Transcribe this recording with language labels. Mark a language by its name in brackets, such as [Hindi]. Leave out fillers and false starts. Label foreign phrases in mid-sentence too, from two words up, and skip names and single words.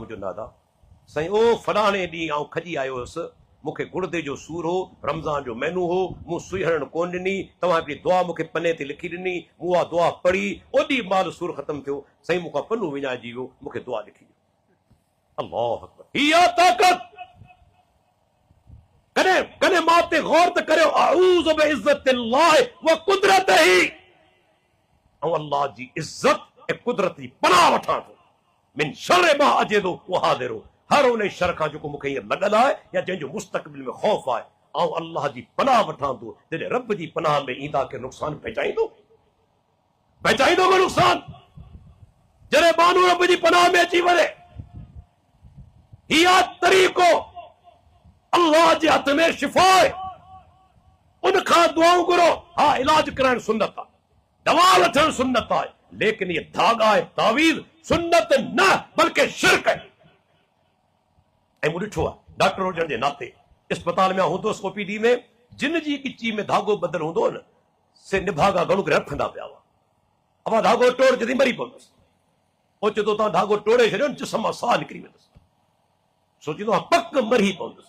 [Sindhi] मुंहिंजो नादा साईं, ओ फलाणे ॾींहुं आउं खजी आयो हुयुसि, मूंखे गुर्दे जो सूर हो, रमज़ान जो महीनो हो, मूं सुई हणण कोन ॾिनी, तव्हां हिकिड़ी दुआ मूंखे पने ते लिखी ॾिनी, मूं उहा दुआ पढ़ी, ओॾी महिल सूर ख़तम थियो। साईं मूंखां पनो विञाइजी वियो, मूंखे दुआ लिखी ॾियो। [Arabic] الله أكبر, [Sindhi] इहा ताक़त। कॾहिं कॾहिं मां ते गौर त करियो, [Arabic] أعوذ بعزة الله وقدرته, [Sindhi] ऐं अल्लाह जी इज़्ज़त ऐं कुदरत जी पनाह वठां थो। [Arabic] من شر ما أجد وأحاذر, [Sindhi] हर उन शर खां जेको मूंखे हीअं लॻल आहे या जंहिंजो मुस्तक़बिल में ख़ौफ़ आहे, ऐं अल्लाह जी पनाह वठां थो। जॾहिं रब जी पनाह में ईंदा के नुक़सान पहुचाईंदो को नुक़सान। जॾहिं माण्हू रब जी पनाह में अची वञे, इहा तरीक़ो अल्लाह जे हथ में शिफ़ा आहे। उन खां दुआऊं घुरो। हा, इलाज कराइण सुन्नत आहे, दवा वठण सुन्नत आहे, [Urdu] لیکن یہ دھاگا ہے تعویذ سنت نہ بلکہ شرک ہے. [Sindhi] ऐं मूं ॾिठो आहे डॉक्टर हुजण जे नाते, अस्पताल में हूंदोसि ओपीडी में, जिन जी गिची में धागो बदल हूंदो न, से निभागा घणो करे रखंदा पिया हुआ। अवा धागो तोड़ जॾहिं मरी पवंदुसि, ओचितो तो तव्हां धागो तोड़े छॾियो, जिस्म मां साह निकिरी वेंदुसि, सोचींदो आहे पक मरी पवंदुसि।